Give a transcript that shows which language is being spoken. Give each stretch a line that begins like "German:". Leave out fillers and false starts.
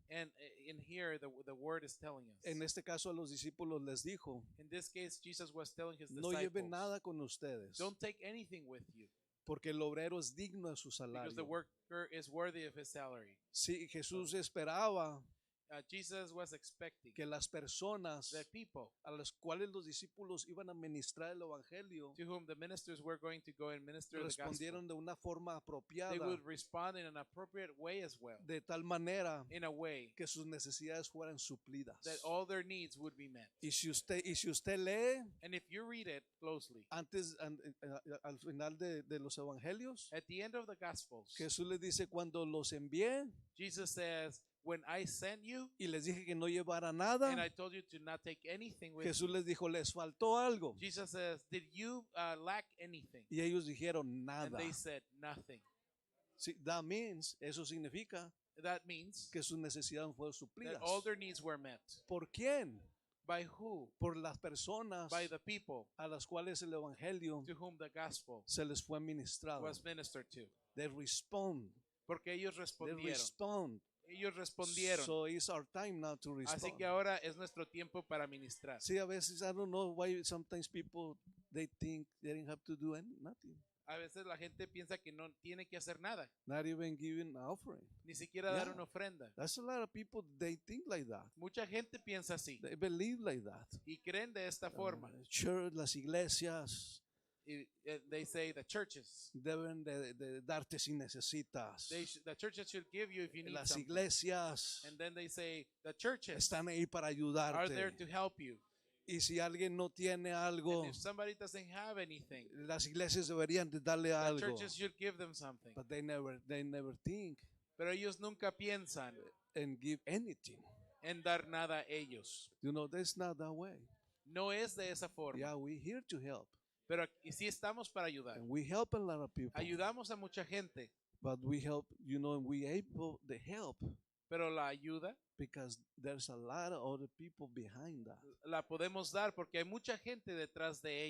English: And in here, the word is telling us.
Spanish: En este caso a los discípulos les dijo,
English: In this case, Jesus was telling his
Spanish: no
English: disciples,
Spanish: lleven nada con ustedes,
English: don't take anything with you,
Spanish: porque el obrero es digno de su
English: because the
Spanish: salario.
English: worker is worthy of his salary.
Spanish: Sí, Jesús esperaba
English: Jesus was expecting
Spanish: que las personas
English: that people
Spanish: a las cuales los discípulos iban a ministrar el evangelio
English: to whom the ministers were going to go and minister the gospel,
Spanish: respondieron de una forma apropiada,
English: they would respond in an appropriate way as well,
Spanish: de tal manera
English: in a way
Spanish: que sus necesidades fueran suplidas.
English: that all their needs would be met.
Spanish: Y si usted lee
English: And if you read it closely,
Spanish: al final de los evangelios,
English: at the end of the Gospels,
Spanish: Jesús les dice, cuando los envié
English: Jesus says, when I sent you
Spanish: y les dije que no llevara nada,
English: and I told you to not take anything with
Spanish: Jesús
English: you,
Spanish: les dijo, les faltó algo.
English: Jesus says, did you lack anything?
Spanish: Y ellos dijeron
English: And
Spanish: nada.
English: they said, nothing.
Spanish: Sí,
English: that means,
Spanish: eso significa
English: That means
Spanish: que sus necesidades fueron
English: that
Spanish: suplidas.
English: all their needs were met.
Spanish: ¿Por quién?
English: By who?
Spanish: Por las personas
English: By the people
Spanish: a las cuales el evangelio
English: to whom the gospel
Spanish: se les fue ministrado.
English: was ministered to. They respond.
Spanish: Porque ellos
English: They
Spanish: respondieron.
English: respond
Spanish: Ellos respondieron.
English: So it's our time now to
Spanish: Así
English: respond.
Spanish: que ahora es nuestro tiempo para ministrar.
English: See,
Spanish: a veces
English: I don't know why sometimes people they think they didn't have to do nothing,
Spanish: A veces la gente piensa que no tiene que hacer nada,
English: not even giving an offering.
Spanish: ni siquiera dar
English: Yeah.
Spanish: una ofrenda.
English: That's a lot of people. They think like that.
Spanish: Mucha gente piensa así
English: They believe like that.
Spanish: y creen de esta forma. Church, las iglesias
English: Y, they say the churches.
Spanish: deben de darte si necesitas.
English: The churches should give you if you need
Spanish: Las
English: something.
Spanish: iglesias
English: And then they say the churches
Spanish: están ahí para
English: are there
Spanish: ayudarte.
English: to help you.
Spanish: Y si alguien no tiene algo,
English: And if somebody doesn't have anything,
Spanish: las iglesias deberían de darle
English: the
Spanish: algo.
English: churches should give them something. But they never think
Spanish: Pero ellos nunca piensan
English: and give anything.
Spanish: en dar nada a ellos.
English: You know, that's not that way.
Spanish: No es de esa forma.
English: Yeah, we're here to help.
Spanish: Pero y sí estamos para ayudar.
English: And we help a lot of people.
Spanish: Ayudamos a mucha gente,
English: But we help, you know, and we able to help
Spanish: pero la ayuda
English: because there's a lot of other people behind that.
Spanish: la podemos dar porque hay mucha gente detrás de